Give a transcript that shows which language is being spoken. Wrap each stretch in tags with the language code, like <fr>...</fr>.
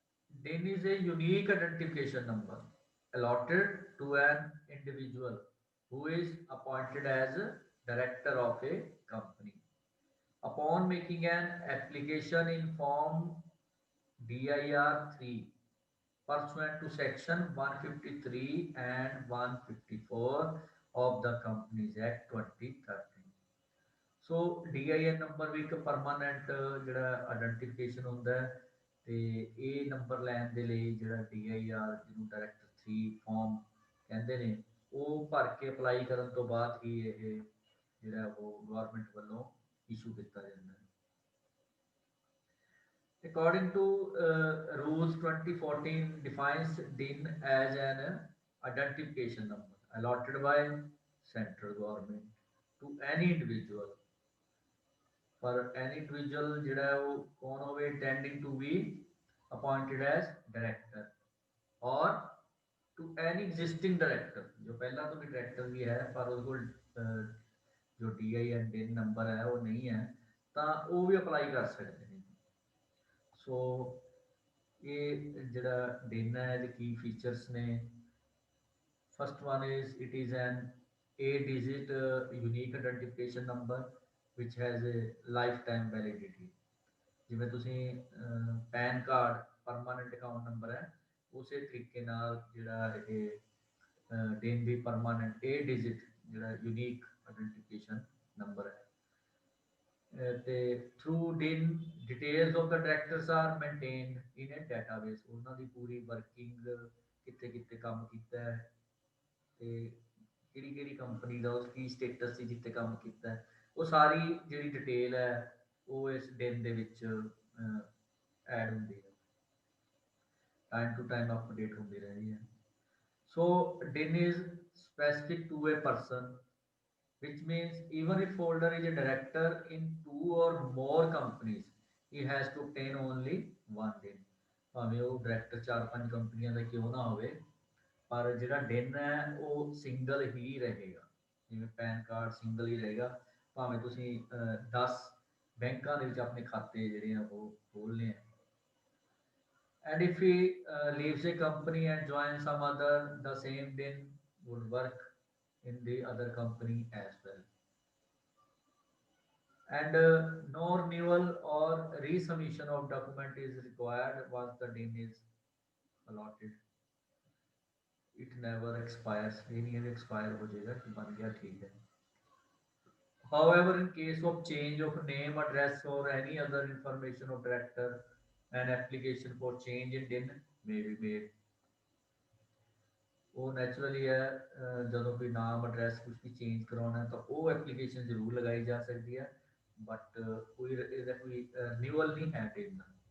<en>DIN is a unique identification number allotted to an individual who is appointed as a director of a company. Upon making an application in Form DIR 3 pursuant to section 153 and 154 of the Companies Act 2013।</en> <pa>So DIN number ਵੀ ਇੱਕ permanent ਜਿਹੜਾ identification ਹੁੰਦਾ ਹੈ, ਤੇ ਇਹ number ਲੈਣ ਦੇ ਲਈ ਜਿਹੜਾ DIR ਜਿਹਨੂੰ ਡਾਇਰੈਕਟਰ 3 ਫਾਰਮ ਕਹਿੰਦੇ ਨੇ ਉਹ ਭਰ ਕੇ ਅਪਲਾਈ ਕਰਨ ਤੋਂ ਬਾਅਦ ਹੀ ਇਹ ਜਿਹੜਾ ਉਹ ਗਵਰਨਮੈਂਟ ਵੱਲੋਂ ਇਸ਼ੂ ਕੀਤਾ ਜਾਂਦਾ ਹੈ।</pa> <en>According to rules 2014 defines DIN as an identification number allotted by central government to any individual।</en> <pa>पर any individual ਜਿਹੜਾ ਉਹ ਕੌਣ ਹੋਵੇ</pa> <en>intending to be appointed as director or to any existing director</en> <pa>ਜੋ ਪਹਿਲਾਂ ਤੋਂ ਵੀ director ਵੀ ਹੈ ਪਰ ਉਹਦੇ ਕੋਲ ਜੋ DIN DIN ਨੰਬਰ ਹੈ ਉਹ ਨਹੀਂ ਹੈ ਤਾਂ ਉਹ ਵੀ ਅਪਲਾਈ ਕਰ ਸਕਦੇ ਨੇ। ਸੋ ਇਹ ਜਿਹੜਾ DIN ਹੈ ਇਹਦੇ ਕੀ ਫੀਚਰਸ ਨੇ?</pa> <en>First one is it is an 8 digit unique identification number which has a lifetime validity।</en> <pa>ਜਿਵੇਂ ਤੁਸੀਂ PAN card permanent account number ਹੈ, ਉਸੇ ਤਰੀਕੇ ਨਾਲ ਜਿਹੜਾ ਇਹ DIN ਵੀ ਪਰਮਾਨੈਂਟ 8 digit ਜਿਹੜਾ ਯੂਨੀਕ ਆਇਡੈਂਟੀਫਿਕੇਸ਼ਨ ਨੰਬਰ ਹੈ।</pa> <en>ਤੇ through DIN details of the directors are maintained in a database.</en> <pa>ਉਹਨਾਂ ਦੀ ਪੂਰੀ ਵਰਕਿੰਗ ਕਿੱਥੇ ਕਿੱਥੇ ਕੰਮ ਕੀਤਾ ਹੈ ਤੇ ਕਿਹੜੀ ਕਿਹੜੀ ਕੰਪਨੀ ਦਾ ਉਸ ਕੀ ਸਟੇਟਸ ਸੀ ਜਿੱਥੇ ਕੰਮ ਕੀਤਾ ਹੈ, ਉਹ ਸਾਰੀ ਜਿਹੜੀ ਡਿਟੇਲ ਹੈ ਉਹ ਇਸ DIN ਦੇ ਵਿੱਚ ਐਡ ਹੁੰਦੀ ਹੈ, ਟਾਈਮ ਟੂ ਟਾਈਮ ਅਪਡੇਟ ਹੁੰਦੀ ਰਹਿੰਦੀ ਹੈ।</pa> <en>So DIN is specific to a person, which means even if holder is a director in 2 or more companies, he has to obtain only one DIN।</en> <pa>ਭਾਵੇਂ ਉਹ director 4-5 ਕੰਪਨੀਆਂ ਦਾ ਕਿਉਂ ਨਾ ਹੋਵੇ, ਪਰ ਜਿਹੜਾ DIN ਹੈ ਉਹ ਸਿੰਗਲ ਹੀ ਰਹੇਗਾ। ਜਿਵੇਂ ਪੈਨ ਕਾਰਡ ਸਿੰਗਲ ਹੀ ਰਹੇਗਾ, ਭਾਵੇਂ ਤੁਸੀਂ 10 ਬੈਂਕਾਂ ਦੇ ਵਿੱਚ ਆਪਣੇ ਖਾਤੇ ਜਿਹੜੇ ਆ ਉਹ ਖੋਲ੍ਹਣੇ ਆ।</pa> <en>And if he leaves a company and joins some other, the same DIN would work in the other company as well। And no renewal or resubmission of document is required once the DIN is allotted। It never expires।</en> <hi>ये नहीं है expire हो जाएगा कि बन गया ठीक है।</hi> <en>However, in case of change of name, address or any other information of director, an application for change in DIN may be made।</en> <pa>ਉਹ ਨੈਚੁਰਲੀ ਹੈ ਜਦੋਂ ਕੋਈ ਨਾਮ ਐਡਰੈਸ ਕੁਝ ਵੀ ਚੇਂਜ ਕਰਾਉਣਾ ਤਾਂ ਉਹ ਐਪਲੀਕੇਸ਼ਨ ਜ਼ਰੂਰ ਲਗਾਈ ਜਾ ਸਕਦੀ ਹੈ, ਬਟ ਕੋਈ ਇਹਦਾ ਕੋਈ ਰਿਨਿਊਅਲ ਨਹੀਂ ਹੈ DIN ਦਾ।</pa>